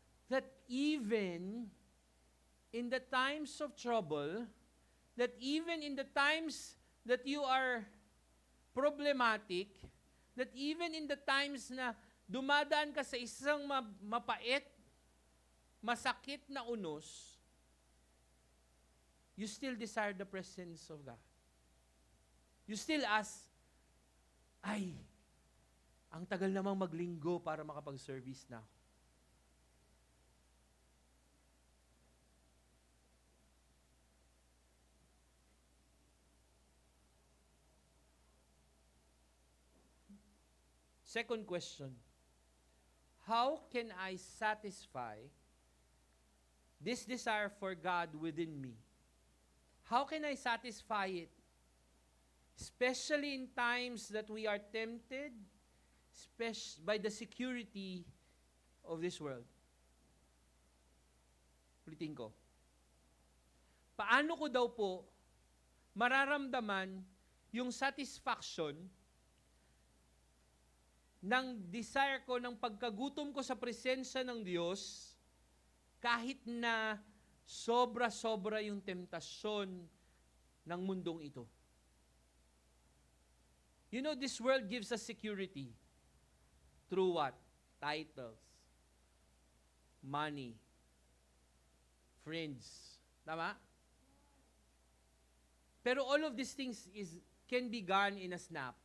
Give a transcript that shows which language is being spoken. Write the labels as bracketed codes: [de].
[en] That even in the times of trouble, that even in the times that you are problematic, that even in the times [tl] na dumadaan ka sa isang mapait, masakit na unos, [en] you still desire the presence of God. You still ask, [tl] ang tagal namang maglinggo para makapag-service na ako. [en] Second question, how can I satisfy this desire for God within me? How can I satisfy it? Especially in times that we are tempted by the security of this world. [tl] Ulitin ko. Paano ko daw po mararamdaman yung satisfaction ng desire ko, ng pagkagutom ko sa presensya ng Diyos kahit na sobra-sobra yung temptasyon ng mundong ito. [en] You know, this world gives us security. Through what? Titles, money, friends. Tama? Pero all of these things can be gone in a snap.